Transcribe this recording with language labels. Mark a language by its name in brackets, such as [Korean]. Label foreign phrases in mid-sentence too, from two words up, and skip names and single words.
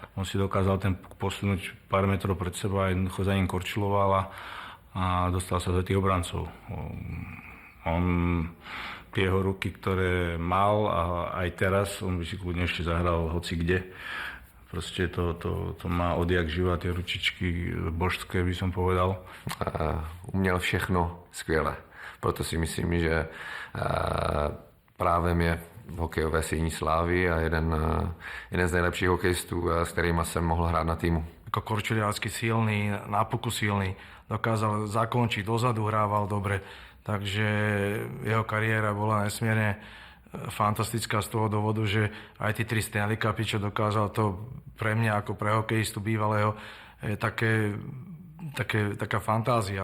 [Slovak] On si dokázal ten posunúť pár metrov pred seba a jednoducho za ním korčiloval a dostal sa za tých obrancov. On tie jeho ruky, ktoré mal a aj teraz, on by si kľudne ešte zahral hoci kde. Proste to má odjak živa, tie ručičky božské, by som povedal. [Czech] Uměl všechno skvěle. Proto si myslím, že právem je v hokejové síni slávy a jeden z nejlepších hokejistů, s kterýma jsem mohl hrát na týmu. [Slovak] Ako korčuliarsky silný, na puku silný, dokázal zakončiť, dozadu hrával dobre, takže jeho kariéra bola nesmierne fantastická z toho dôvodu, že aj tie 3 Stanley Cupy, čo dokázal, to pre mňa ako pre hokejistu bývalého je taká fantázia.